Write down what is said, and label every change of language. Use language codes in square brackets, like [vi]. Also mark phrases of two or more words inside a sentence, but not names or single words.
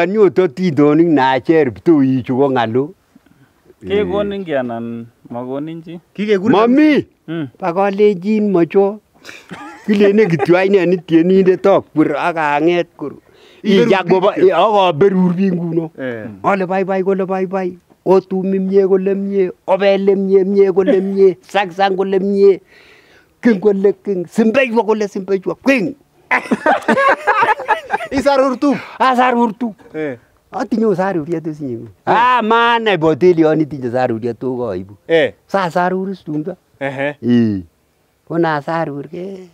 [kln] Anyoto tindonik nacher ptoi chu ko ngalo. Kekonin ki anan makonin chi? Kikekurin. Mami. Pakolenjin macho. Kilene kityo aine tienindet akwer ak anget kor. Ijak goba akaberur biik nguno. Ale bye kole bye. Otumi mie kole mie, obele mie kole mie, sang kole mie. King kole king, simbejwa kole simbejwa king. Isarurtu. Asarurtu. Atinyo saruriet osinye. Maana botelion itinye saruriet to koibu. Sa saruris tumdo. Kona sarurke.